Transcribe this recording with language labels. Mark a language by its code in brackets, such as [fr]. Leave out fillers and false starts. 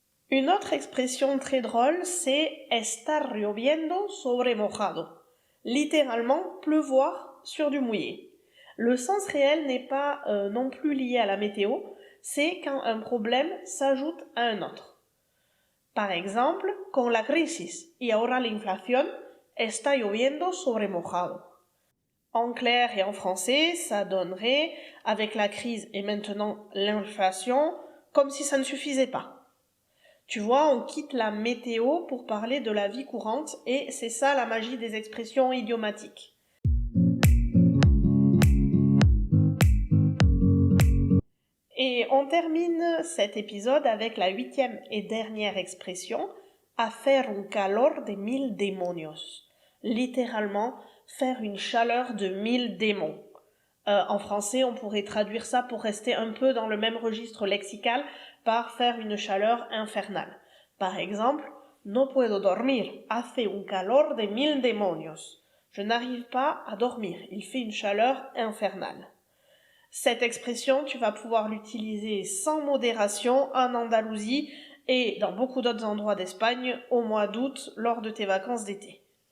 [fr] Une autre expression très drôle, c'est [es] estar lloviendo sobre mojado. [fr] Littéralement, pleuvoir sur du mouillé. Le sens réel n'est pas non plus lié à la météo, c'est quand un problème s'ajoute à un autre. Par exemple, [es] con la crisis y ahora la inflación, está lloviendo sobre mojado. [fr] En clair et en français, ça donnerait, avec la crise et maintenant l'inflation, comme si ça ne suffisait pas. Tu vois, on quitte la météo pour parler de la vie courante et c'est ça la magie des expressions idiomatiques. Et on termine cet épisode avec la 8e et dernière expression, [es] hacer un calor de 1000 demonios. [fr] Littéralement, faire une chaleur de 1000 démons. En français, on pourrait traduire ça pour rester un peu dans le même registre lexical par faire une chaleur infernale. Par exemple, [es] no puedo dormir, hace un calor de 1000 demonios. [fr] Je n'arrive pas à dormir, il fait une chaleur infernale. Cette expression, tu vas pouvoir l'utiliser sans modération en Andalousie et dans beaucoup d'autres endroits d'Espagne au mois d'août lors de tes vacances d'été.